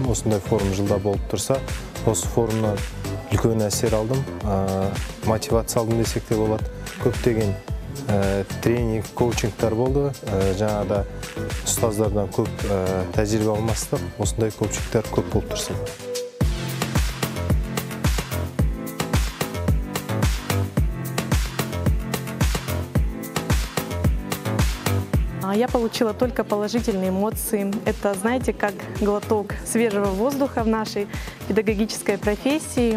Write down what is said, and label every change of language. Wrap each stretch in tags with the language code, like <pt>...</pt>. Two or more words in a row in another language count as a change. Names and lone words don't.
<kk>Осындай форум жылда болып тұрса, осы форумнан үлкен әсер алдым, мотивация алдым десек те болады. Көптеген тренинг, коучингтар болды. Жаңада ұстаздардан көп тәжірибе алмастық. Осындай коучингтар көп болып тұрсын.</kk> <ru>Я получила только положительные эмоции. Это, знаете, как глоток свежего воздуха в нашей педагогической профессии.</ru>